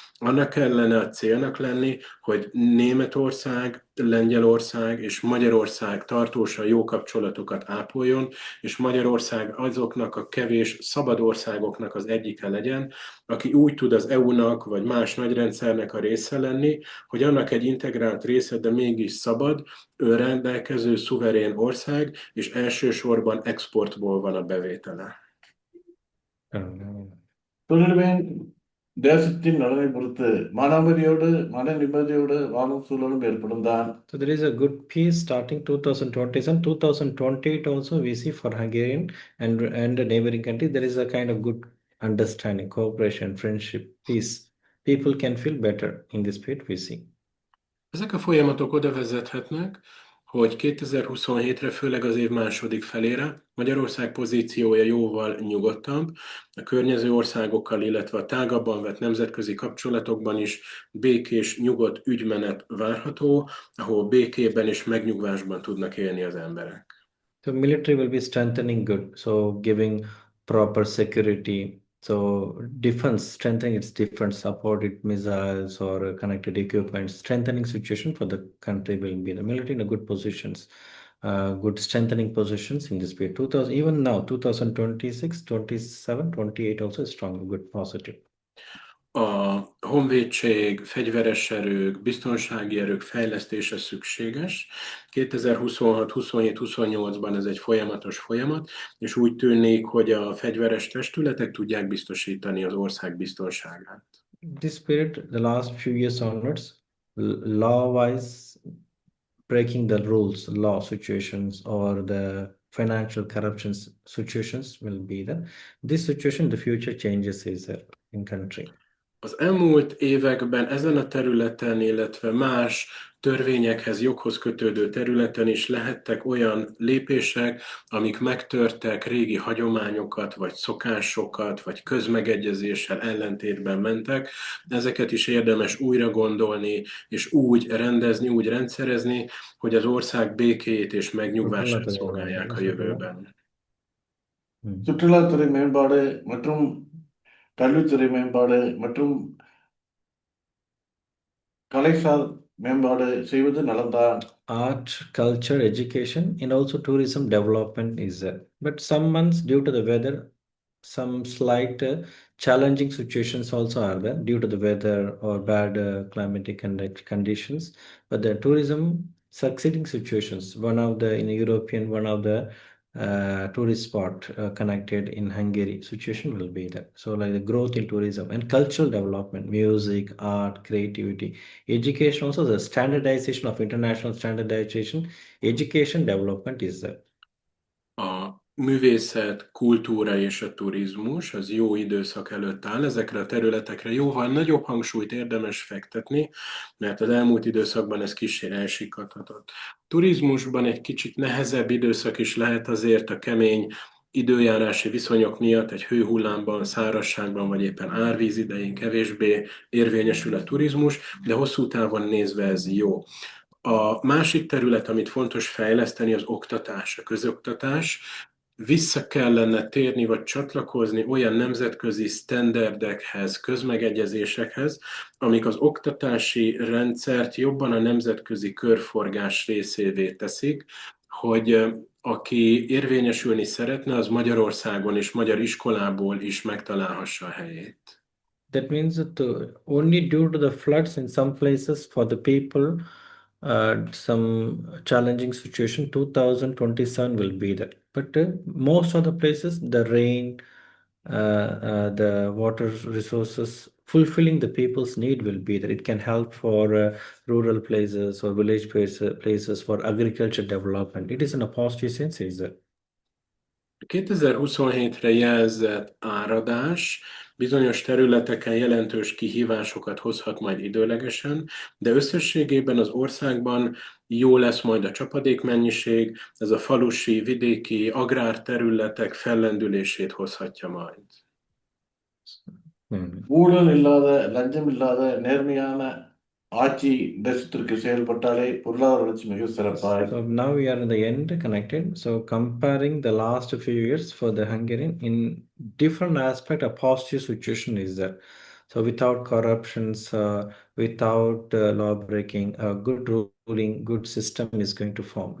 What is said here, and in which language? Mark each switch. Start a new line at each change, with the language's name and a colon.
Hungarian: Annak kellene a célnak lenni, hogy Németország, Lengyelország és Magyarország tartósan jó kapcsolatokat ápoljon, és Magyarország azoknak a kevés szabad országoknak az egyike legyen, aki úgy tud az EU-nak vagy más nagyrendszernek a része lenni, hogy annak egy integrált része, de mégis szabad, önrendelkező, szuverén ország, és elsősorban exportból van a bevétele.
Tamil: தொழில்வேன் தேசத்தின் நலனை பொறுத்து மனமதியோடு மன நிம்மதியோடு வாழும் சூழலும் ஏற்படும் தான்.
English: So there is a good peace starting 2020 and 2028 also we see for Hungarian and the neighboring countries there is a kind of good understanding, cooperation, friendship, peace. People can feel better in this period we see.
Hungarian: Ezek a folyamatok oda vezethetnek, hogy 2027-re, főleg az év második felére Magyarország pozíciója jóval nyugodtabb, a környező országokkal, illetve a tágabban vett nemzetközi kapcsolatokban is békés, nyugodt ügymenet várható, ahol békében és megnyugvásban tudnak élni az emberek.
English: The military will be strengthening good, so giving proper security. So defense, strengthening its defense, supported missiles or connected equipment, strengthening situation for the country will be the military in a good positions, good strengthening positions in this period. 2000, even now, 2026, 27, 28 also is strong, good, positive.
Hungarian: A honvédség, fegyveres erők, biztonsági erők fejlesztése szükséges. 2026, 27, 28-ban ez egy folyamatos folyamat, és úgy tűnik, hogy a fegyveres testületek tudják biztosítani az ország biztonságát.
English: This period, the last few years onwards, law-wise, breaking the rules, law situations or the financial corruption situations will be there. This situation, the future changes is there in country.
Hungarian: Az elmúlt években ezen a területen, illetve más törvényekhez, joghoz kötődő területen is lehettek olyan lépések, amik megtörtek régi hagyományokat, vagy szokásokat, vagy közmegegyezéssel ellentétben mentek. Ezeket is érdemes újra gondolni, és úgy rendezni, úgy rendszerezni, hogy az ország békéjét és megnyugvását szolgálják a jövőben.
Tamil: சுற்றுலாத்துறை மேம்பாடு மற்றும் கல்வித்துறை மேம்பாடு மற்றும் கலைசார் மேம்பாடு செய்வது நலம்தான்.
English: Art, culture, education, and also tourism development is there. But some months, due to the weather, some slight challenging situations also are there due to the weather or bad climatic conditions. But the tourism succeeding situations, one of the in European, one of the tourist spot connected in Hungary situation will be there. So like the growth in tourism and cultural development, music, art, creativity, education, also the standardization of international standardization, education development is there.
Hungarian: A művészet, kultúra és a turizmus az jó időszak előtt áll. Ezekre a területekre jóval nagyobb hangsúlyt érdemes fektetni, mert az elmúlt időszakban ez kissé elsikadhatott. Turizmusban egy kicsit nehezebb időszak is lehet azért a kemény időjárási viszonyok miatt egy hőhullámban, szárazságban, vagy éppen árvíz idején kevésbé érvényesül a turizmus, de hosszú távon nézve ez jó. A másik terület, amit fontos fejleszteni, az oktatás, a közoktatás. Vissza kellene térni, vagy csatlakozni olyan nemzetközi sztenderdekhez, közmegegyezésekhez, amik az oktatási rendszert jobban a nemzetközi körforgás részévé teszik, hogy aki érvényesülni szeretne, az Magyarországon és magyar iskolából is megtalálhassa a helyét.
English: That means that only due to the floods in some places for the people, some challenging situation, 2027 will be there. But most of the places, the rain, the water resources, fulfilling the people's need will be there. It can help for rural places or village places for agriculture development. It is in a positive sense, is that.
Hungarian: 2027-re jelzett áradás bizonyos területeken jelentős kihívásokat hozhat majd időlegesen, de összességében az országban jó lesz majd a csapadékmennyiség, ez a falusi, vidéki, agrárterületek fellendülését hozhatja majd.
Tamil: ஊழல் இல்லாத, லஞ்சம் இல்லாத நேர்மையான ஆட்சி தேசத்திற்கு செயல்பட்டாலே பொருளாதார வளர்ச்சி மிக சிறப்பாக.
English: So now we are in the end connected. So comparing the last few years for the Hungarian in different aspect, a positive situation is there. So without corruptions, without law breaking, a good ruling, good system is going to form.